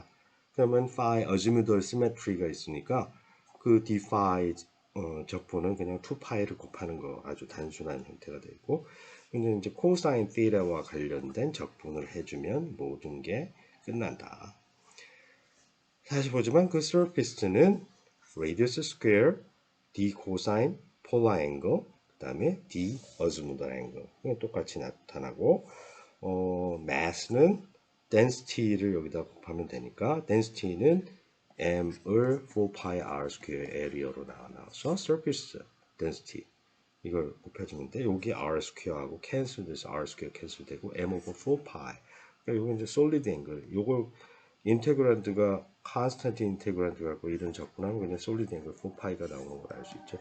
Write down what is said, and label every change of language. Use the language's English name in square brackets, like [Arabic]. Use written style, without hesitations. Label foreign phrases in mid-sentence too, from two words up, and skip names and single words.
[Korean] 그러면 [English] phi azimuthal symmetry [Korean] 가 있으니까 그 [English] d phi [Korean] 적분은 그냥 2파이를 곱하는 거 아주 단순한 형태가 되고 근데 이제 [English] cosine theta [Korean] 와 관련된 적분을 해주면 모든 게 끝난다. 다시 보지만 그 surface는 [English] radius square d cosine polar angle [Korean] 그 다음에 [English] d azimuthal angle [Korean] 똑같이 나타나고 mass는 density를 여기다 곱하면 되니까 density는 m을 [English] 4pi r square area [Korean] 로 나와서 [English] surface density [Korean] 이걸 곱해주면 돼. 여기 [English] r square [Korean] 하고 cancel 돼서 [English] r square cancel [Korean] 되고 [English] m over 4pi [Korean] 그러니까 이건 이제 [English] solid angle [Korean] 요걸 인테그란트가 [English] constant integrand [Korean] 갖고 이런 적분하면 그냥 [English] solid angle [Korean] 4파이가 나오는 걸 알 수 있죠.